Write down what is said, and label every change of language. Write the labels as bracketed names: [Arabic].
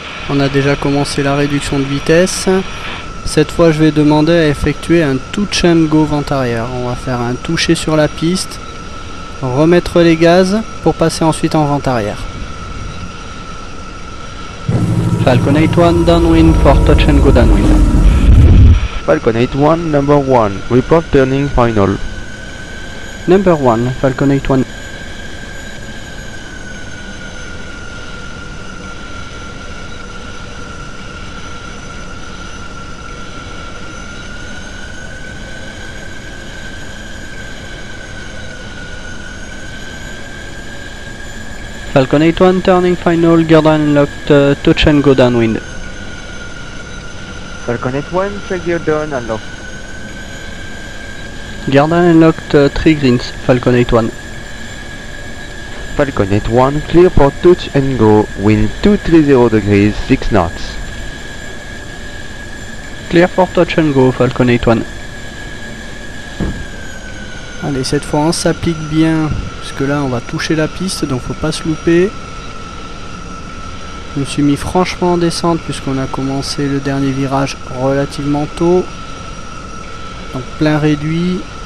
[French] On a déjà commencé la réduction de vitesse. Cette fois je vais demander à effectuer un touch and go vent arrière. On va faire un toucher sur la piste, remettre les gaz pour passer ensuite en vent arrière. [English] Falcon 81 downwind for touch and go downwind. Falcon 81, number 1, report turning final. Number 1, Falcon 81. Falcon 81 turning final, gear down locked, touch and go downwind. Falcon 81, check gear down and lock. Gear down and locked, 3 greens, Falcon 81. Falcon 81, clear for touch and go, wind 230 degrees, 6 knots. Clear for touch and go, Falcon 81. [French] Allez, cette fois on s'applique bien, parce que là on va toucher la piste, donc faut pas se louper. Je me suis mis franchement en descente, puisqu'on a commencé le dernier virage relativement tôt. Donc plein réduit.